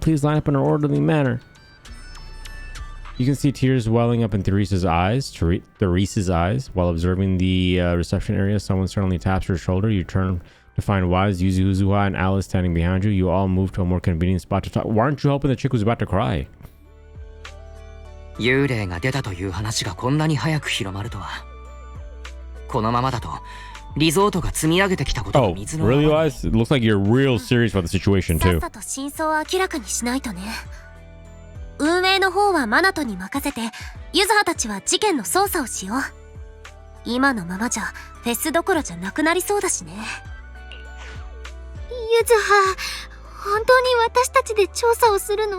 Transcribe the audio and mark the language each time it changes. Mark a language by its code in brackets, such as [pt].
[en] Please line up in an orderly manner. You can see tears welling up in Therese's eyes while observing the reception area. Someone suddenly taps her shoulder. You turn to find Wise, Yuzuha, and Alice standing behind you. You all move to a more convenient spot to talk. Why aren't you helping the chick who's about to cry? [ja] 幽霊が出たという話がこんなに早く広まるとは。このままだとリゾートが積み上げてきたことが水の。 [en] Oh, really, Wise? It looks like you're real serious about the situation too. [ja] さっさと真相を明らかにしないとね。運営の方はマナトに任せて、ユズハたちは事件の捜査をしよう。今のままじゃフェスどころじゃなくなりそうだしね。ユズハ、本当に私たちで調査をするの？